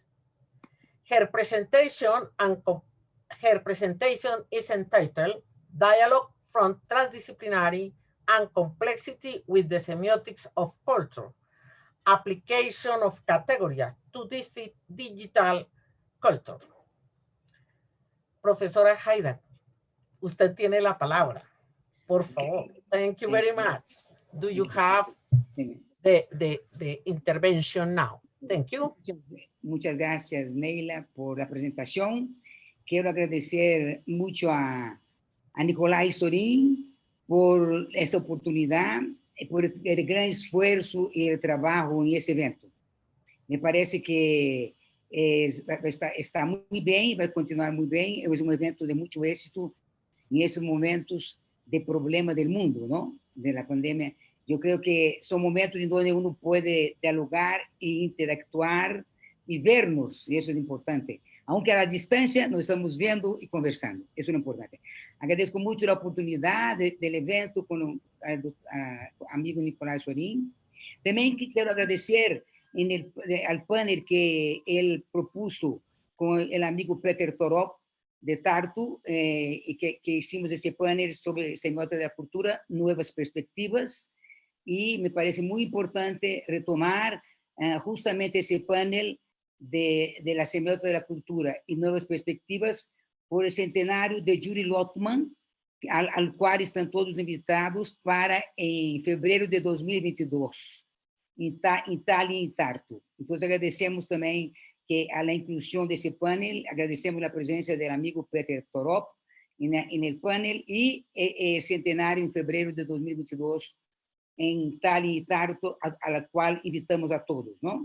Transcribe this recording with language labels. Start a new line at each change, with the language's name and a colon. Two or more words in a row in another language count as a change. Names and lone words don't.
English: Her presentation is entitled Dialogue from Transdisciplinary and Complexity with the Semiotics of Culture, Application of Categories to Digital Culture.
Spanish: Profesora Heidegger, usted tiene la palabra. Por favor.
English: Thank you very much. Do you have the intervention now? Thank you.
Spanish: Muchas gracias, Neila, por la presentación. Quiero agradecer mucho a Nicolás Sorín por essa oportunidad, por el gran esfuerzo y el trabajo en ese evento. Me parece que está muy
Portuguese: bem, vai continuar muito bem. É um evento de muito êxito em esses momentos de problema do mundo, não? Da pandemia. Eu creio que são momentos em onde uno pode dialogar e interactuar e vernos, e isso é importante. Aunque à distância, nós estamos vendo e conversando. Isso é importante. Agradeço muito a oportunidade do evento com o amigo Nicolás Sorín. Também quero agradecer
Spanish: al panel que él propuso con el amigo Peter Torop de Tartu, y que hicimos ese panel sobre semiótica de la cultura, nuevas perspectivas, y me parece muy importante retomar justamente ese panel de la semiótica de la cultura y nuevas perspectivas por el centenario de Juri Lotman, al cual están todos invitados para en febrero de 2022.
Portuguese: Em Itália e em Tartu. Então, agradecemos também que a inclusão desse panel, agradecemos a presença do amigo Peter Torop no panel e centenário em fevereiro de 2022 em Itália e Tartu, a qual invitamos a todos, não?